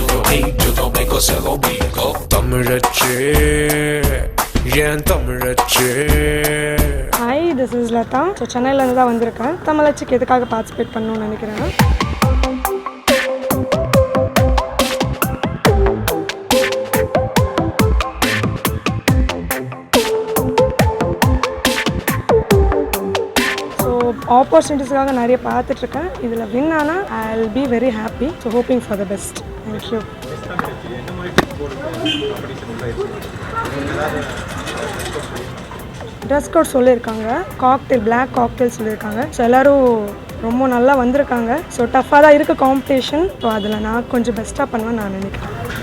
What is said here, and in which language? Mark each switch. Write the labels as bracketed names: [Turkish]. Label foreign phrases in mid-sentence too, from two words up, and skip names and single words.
[Spanish] Hey, yo no vengo, se lo digo. [Tamil] தமிழச்சே ஏன் தமிழச்சே. [English] Hi, this is [Tamil] லதா. ஸோ சென்னையிலேருந்து தான் வந்திருக்கேன். தமிழச்சிக்கு எதுக்காக பார்ட்டிசிபேட் பண்ணணும்னு நினைக்கிறேன். ஆப்பர்ச்சுனிட்டிஸ்க்காக நிறைய பார்த்துட்ருக்கேன். இதில் வின் ஆனால் [English] I will be very happy. So hoping for the best. Thank you. dress code [Tamil] சொல்லியிருக்காங்க, காக்டெயில், [English] black cocktail [Tamil] சொல்லியிருக்காங்க. ஸோ எல்லோரும் ரொம்ப நல்லா வந்திருக்காங்க. ஸோ டஃப்பாக தான் இருக்குது காம்படிஷன். ஸோ அதில் நான் கொஞ்சம் பெஸ்ட்டாக பண்ணுவேன்னு நான் நினைக்கிறேன்.